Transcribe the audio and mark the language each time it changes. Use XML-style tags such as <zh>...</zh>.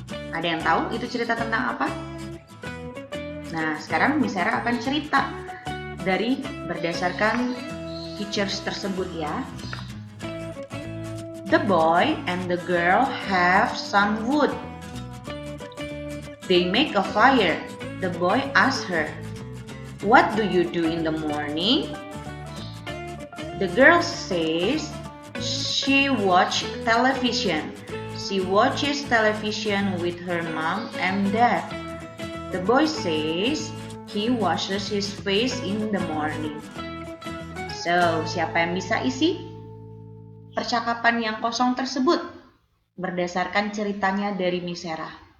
<id>Ada yang tahu itu cerita tentang apa? Nah, sekarang Miss Sarah akan cerita berdasarkan pictures tersebut ya.</id> <en>The boy and the girl have some wood. They make a fire. The boy asks her, "What do you do in the morning?" The girl says she watches television. She watches television with her mom and dad. The boy says he washes his face in the morning.</en> <id>So, siapa yang bisa isi percakapan yang kosong tersebut berdasarkan ceritanya dari Miss Sarah?</id>